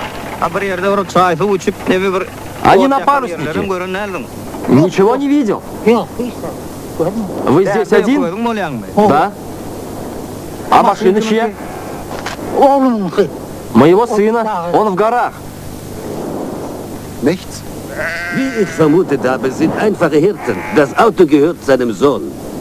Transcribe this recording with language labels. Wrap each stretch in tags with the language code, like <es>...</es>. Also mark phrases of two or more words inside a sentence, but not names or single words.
<ru>Они на паруснике. Ничего не видел? Вы здесь один? Да. А машина чья? Моего сына. Он в горах.</ru> <de>Nichts? Wie ich vermutet habe, sind einfache Hirten. Das Auto gehört seinem Sohn.</de>